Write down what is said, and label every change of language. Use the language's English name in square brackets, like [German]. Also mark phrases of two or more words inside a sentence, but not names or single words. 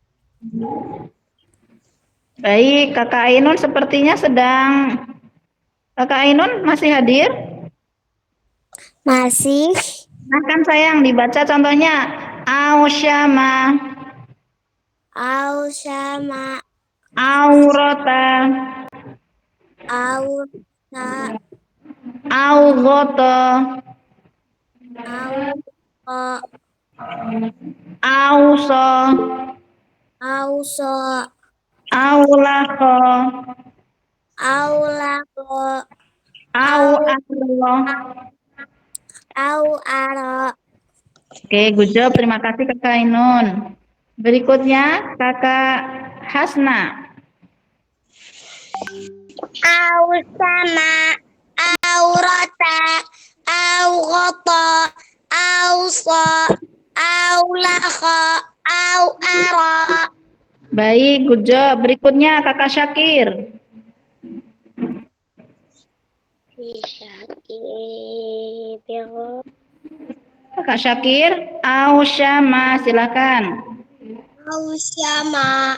[Indonesian] Baik, Kakak Ainun sepertinya sedang Kakak Ainun masih hadir? Masih. Silahkan sayang dibaca contohnya. Ausyama, Ausama. aurota, Ausa. augoto, Auso. auso, Auso. aulako, Aulako. au Au. arlo. Au aro. [English] Oke, good job. [Indonesian] Terima kasih Kakak Ainun. Berikutnya Kakak Hasna. Ausama. Aurata. Augoto. Auso. Aulako. Au aro. [English] Baik, good job. [Indonesian] Berikutnya Kakak Syakir. Bisa dibilang. Kakak Syakir, Ausyama, silakan. Ausama.